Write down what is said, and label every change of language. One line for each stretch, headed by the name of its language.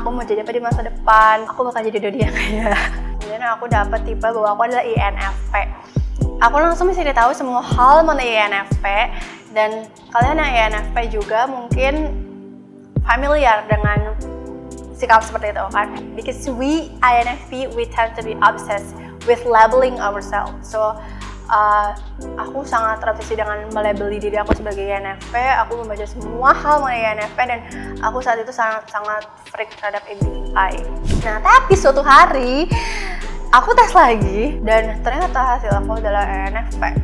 Indonesian: Aku mau jadi apa di masa depan? Aku bakal jadi dodi yang kayak. Kemudian aku dapat tipe bahwa aku adalah INFP. Aku langsung mencari tahu semua hal mengenai INFP, dan kalian yang INFP juga mungkin familiar dengan sikap seperti itu kan?
English: Because we INFP we tend to be obsessed with labeling ourselves.
Indonesian: So aku sangat terobsesi dengan melabeli diri aku sebagai INFP. Aku membaca semua hal mengenai INFP dan aku saat itu sangat freak terhadap MBTI. Nah, tapi suatu hari aku tes lagi dan ternyata hasil aku adalah INFP.